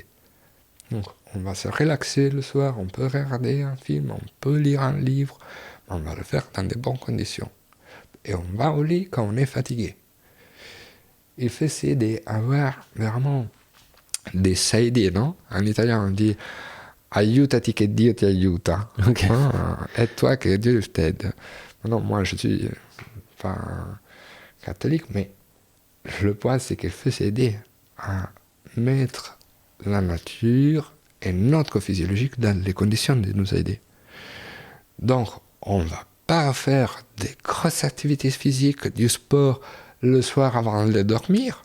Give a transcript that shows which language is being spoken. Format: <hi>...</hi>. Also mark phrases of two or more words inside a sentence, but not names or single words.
<fr>Donc, on va se relaxer le soir, on peut regarder un film, on peut lire un livre, on va le faire dans de bonnes conditions. Et on va au lit quand on est fatigué. Il faut essayer d'avoir vraiment des saidi, non? En italien, on dit</fr> <it>aiutati che Dio ti aiuta.</it> <fr>Okay. Aide-toi que Dieu t'aide. Non, moi, je suis pas catholique, mais le point, c'est qu'il faut s'aider à mettre la nature et notre physiologique dans les conditions de nous aider. Donc, on ne va pas faire des grosses activités physiques, du sport, le soir avant de dormir.</fr>